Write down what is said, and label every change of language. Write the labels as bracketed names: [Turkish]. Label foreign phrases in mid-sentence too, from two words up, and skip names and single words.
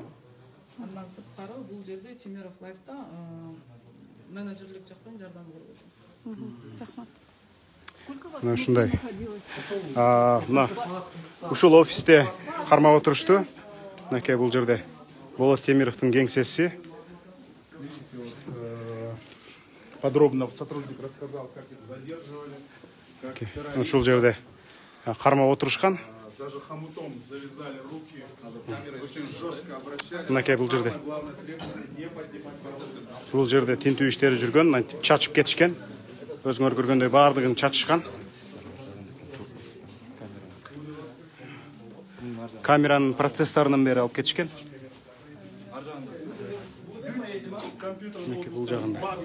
[Kyrgyz] Андан сырткары бул жерде Темиров Лайфта менеджерлик жактан жардам көргөзөм. Рахмат. Мына ушундай. Мына ушул офисте кармап отурушту. Мынакей бул жерде Болот Темировдун кеңсеси. [Russian] Подробно сотрудник рассказал, как их задерживали. [Kyrgyz] Ушул жерде кармап отурушкан. [Russian] Даже хомутом завязали руки, очень жестко обращались. [Kyrgyz] Мынакей бул жерде. Бул жерде тинтүү иштери жүргөн, антип чачып кетишкен. Өзүңөр көргөндөй баардыгын чачышкан. Камеранын процессорунан бери алып кетишкен. Бул жагында.